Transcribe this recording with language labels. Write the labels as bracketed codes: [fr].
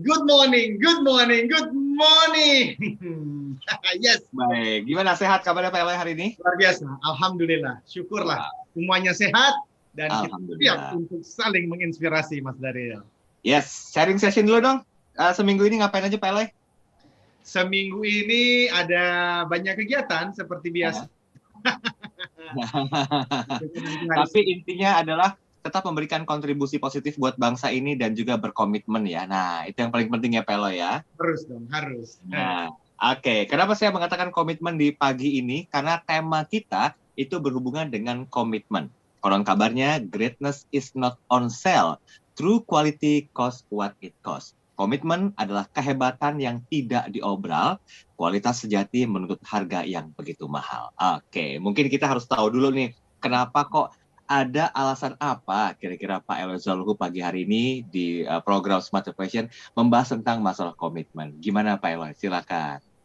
[en] Good morning, good morning, good morning. Yes. [id] Baik, gimana sehat kabarnya Pak Eloy hari ini? Luar biasa, Alhamdulillah. Syukurlah semuanya sehat dan kita siap untuk saling menginspirasi Mas Daryl. Yes, sharing session dulu dong. Seminggu ini ngapain aja Pak Eloy? Seminggu ini ada banyak kegiatan seperti biasa. Tapi intinya adalah tetap memberikan kontribusi positif buat bangsa ini dan juga berkomitmen ya. Nah, itu yang paling penting ya Pak Eloy ya. Harus dong, harus. Nah, oke. Kenapa saya mengatakan komitmen di pagi ini? Karena tema kita itu berhubungan dengan komitmen. Konon kabarnya, [en] greatness is not on sale. True quality costs what it costs. [id] Komitmen adalah kehebatan yang tidak diobral, kualitas sejati menuntut harga yang begitu mahal. Oke, mungkin kita harus tahu dulu nih, kenapa kok ada alasan apa kira-kira Pak Eloy Zaluku pagi hari ini di program Smart Motivation membahas tentang masalah komitmen. Gimana Pak Eloy? Silakan.